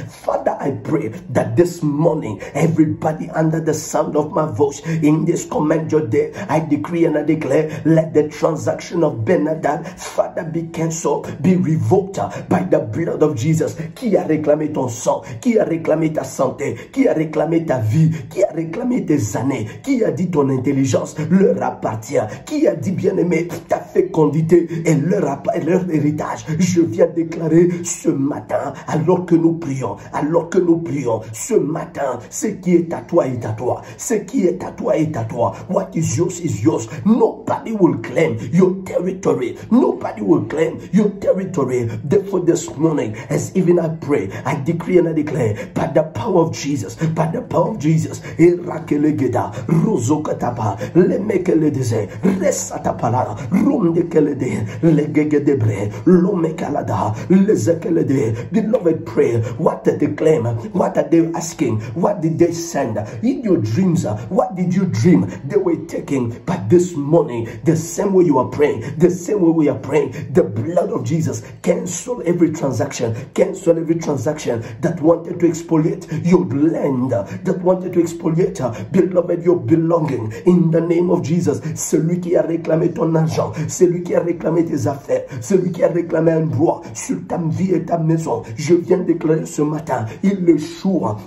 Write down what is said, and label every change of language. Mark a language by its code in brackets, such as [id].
[en] Father, I pray that this morning, everybody under the sound of my voice, in this command your day, I decree and I declare, let the transaction of Benadad, Father, be cancelled, be revoked by the blood of Jesus. [fr] Qui a réclamé ton sang? Qui a réclamé ta santé? Qui a réclamé ta vie? Qui a réclamé tes années? Qui a dit ton intelligence leur appartient? Qui a dit, bien-aimé, ta fécondité et leur héritage? Je viens déclarer ce matin, alors que nous prions, ce matin, ce qui est à toi est à toi. Ce qui est à toi est à toi. [en] What is yours is yours. Nobody will claim your territory. Nobody will claim your territory. Therefore this morning, as even I pray, I decree and I declare, by the power of Jesus, Erakelegeda, Rozokataba, Lemekeledeze, Resatapala, Rumdekelede, Legegedebre, Lomekalada, Beloved, pray. What did they claim? What are they asking? What did they send? In your dreams, what did you dream? They were taking. But this morning, the same way you are praying, the same way we are praying, the blood of Jesus cancel every transaction. Cancel every transaction that wanted to expoliate your land, that wanted to expoliate, beloved, your belonging. In the name of Jesus, [fr] celui qui a réclamé ton argent, celui qui a réclamé tes affaires, celui qui a réclamé un droit sur ta vie et ta maison, je viens déclarer ce matin, il échoue.